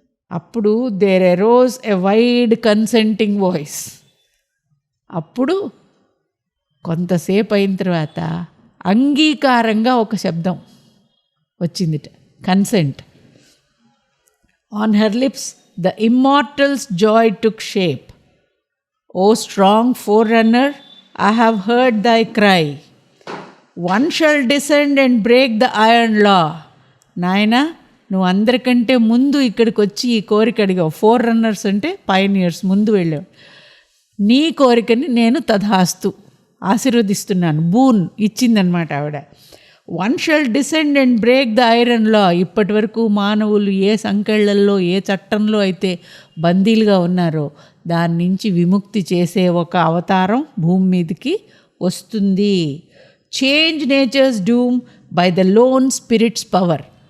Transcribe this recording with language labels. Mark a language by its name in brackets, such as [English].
[Telugu] అప్పుడు [English] There arose a wide consenting voice. [Telugu] అప్పుడు కొంతసేపు అయిన తర్వాత అంగీకారంగా ఒక శబ్దం వచ్చిందిట, consent. [English] On her lips the immortal's joy took shape. O strong forerunner, I have heard thy cry. One shall descend and break the iron law. [Telugu] నాయనా, నువ్వు అందరికంటే ముందు ఇక్కడికి వచ్చి ఈ కోరిక అడిగావు. 4 రన్నర్స్ అంటే పైనియర్స్, ముందు వెళ్ళావు. నీ కోరికని నేను తథాస్తు ఆశీర్వదిస్తున్నాను. బూన్ ఇచ్చిందనమాట ఆవిడ. [English] 1 shall descend and break the iron law. [Telugu] ఇప్పటి వరకు మానవులు ఏ సంకెళ్లల్లో, ఏ చట్టంలో అయితే బందీలుగా ఉన్నారో దాని నుంచి విముక్తి చేసే ఒక అవతారం భూమి మీదకి వస్తుంది. [English] Change nature's doom by the lone spirit's power.